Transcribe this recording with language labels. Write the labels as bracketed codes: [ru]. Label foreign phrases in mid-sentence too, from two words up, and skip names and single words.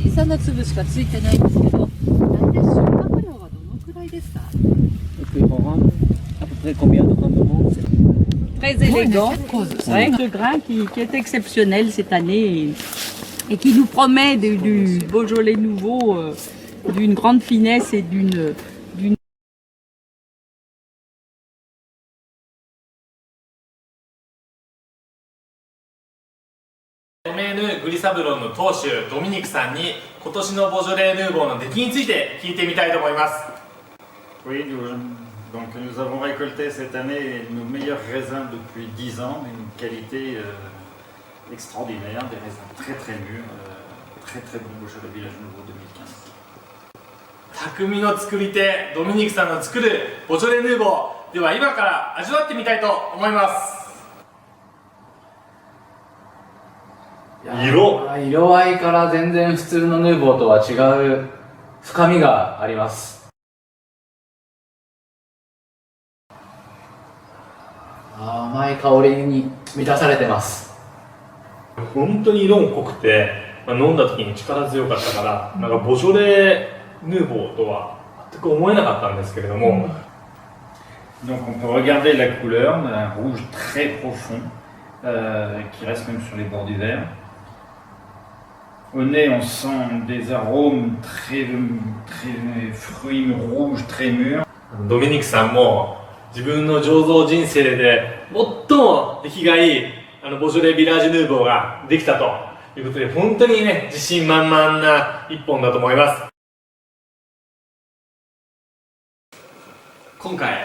[ja] な粒しかついてないんですけど、大体収穫量はどのくらいですか？ [fr] Très élégant, avec ce grain qui est exceptionnel cette année et qui nous promet du Beaujolais nouveau, d'une grande finesse et d'une [ja] ドメーヌ・グリサブロンの当主ドミニクさんに今年のボジョレ・ヌーボーの出来について聞いてみたいと思います。 [fr] Oui, donc nous avons récolté cette année nos meilleurs raisins depuis 10 ans, d'une qualité extraordinaire, des raisins très très mûrs, très très bons Beaujolais Village Nouveau 2015. [ja] 匠の作り手ドミニクさんの作るボジョレ・ヌーボーでは今から味わってみたいと思います。色合いから全然普通のヌーボーとは違う深みがあります。甘い香りに満たされてます。本当に色も濃くて、飲んだ時に力強かったから、なんかボジョレ・ヌーボーとは全く思えなかったんですけれども、 [fr] Donc on peut regarder la couleur, on a un rouge très profond qui reste même sur les bords du verre. Au nez, on sent des arômes très fruits rouges, très mûrs. [ja] ドミニクさんも自分の醸造人生で最も出来がいいボジョレ・ビラージュ・ヌーボーができたということで、本当にね、自信満々な一本だと思います。今回